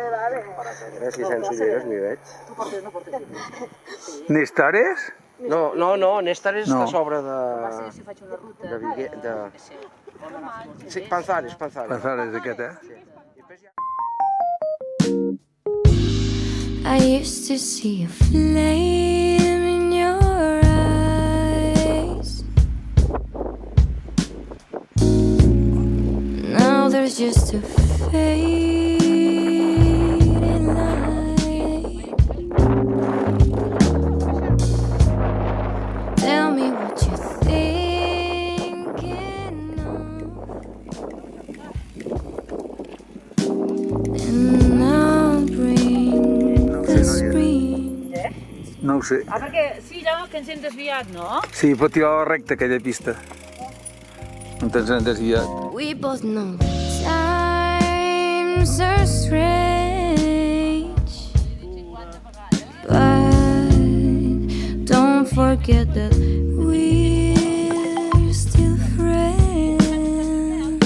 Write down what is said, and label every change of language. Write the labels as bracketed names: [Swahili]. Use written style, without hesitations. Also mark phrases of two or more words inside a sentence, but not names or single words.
[Catalan] A veure si sents ulleres, m'hi veig. No portes. Nestares? No, Nèstares està a sobre de... Si faig una ruta... Sí, Panzares. Panzares d'aquest, eh? [English] I used to see a flame in your eyes. Now there's just a fading light. Tell me what you're thinking of. And I'll bring the screen. [Catalan] No ho sé. Ah, perquè sí, allò que ens hem desviat, no? Sí, pot tirar recta aquella pista. On ens hem desviat. [English] We both know that times are strange, but don't forget that we're still friends.